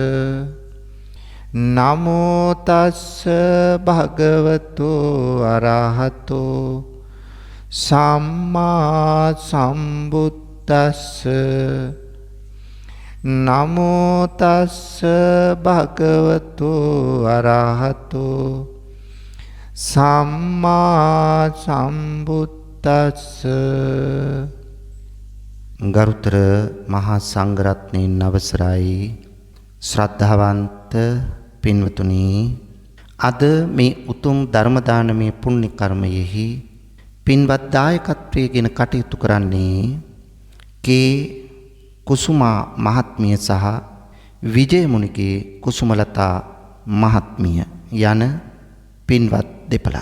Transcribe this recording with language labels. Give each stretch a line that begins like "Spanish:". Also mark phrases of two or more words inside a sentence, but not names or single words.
Pali: නමෝ තස්ස භගවතු අරහතෝ සම්මා සම්බුද්දස්ස නමෝ තස්ස භගවතු අරහතෝ සම්මා සම්බුද්දස්ස.
Sinhala: ගරුතර මහා සංඝරත්නයන් අවසරයි ශ්‍රද්ධාවන්ත පින්වතුනි, අද මේ උතුම් ධර්ම දානමය පුණ්‍ය කර්මයෙහි පින්වත් දායකත්වයෙන් කටයුතු කරන්නේ කේ කුසුමා මහත්මිය සහ විජයමුනිගේ කුසුමලතා මහත්මිය යන පින්වත් දෙපළයි.